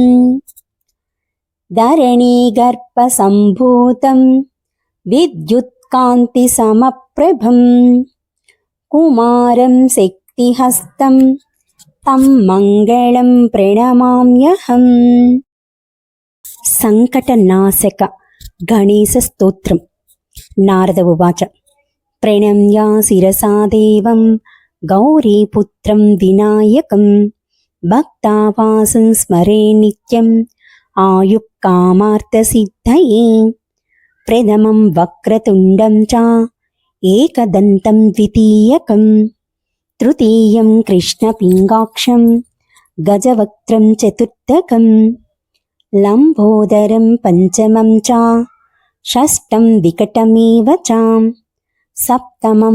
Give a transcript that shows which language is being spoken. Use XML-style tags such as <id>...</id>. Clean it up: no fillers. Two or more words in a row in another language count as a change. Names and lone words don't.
<sa>ధరణీగర్భ సంభూతం విద్యుత్కాంతి సమప్రభం కుమారం శక్తిహస్తం తం మంగళం ప్రణమామ్యహం సంకటనాశక గణేశ స్తోత్రం. నారద ఉవాచ ప్రణమ్య శిరసా దేవం గౌరీపుత్రం వినాయకం భక్తావాసం స్మరే నిత్యం आयुक्कामार्थसिद्धये प्रथमं वक्रतुण्डं च एकदन्तं द्वितीयकं तृतीयं कृष्णपिङ्गाक्षं गजवक्त्रं चतुर्थकं लम्बोदरं पञ्चमं च षष्ठं विकटमेव च सप्तमं</sa>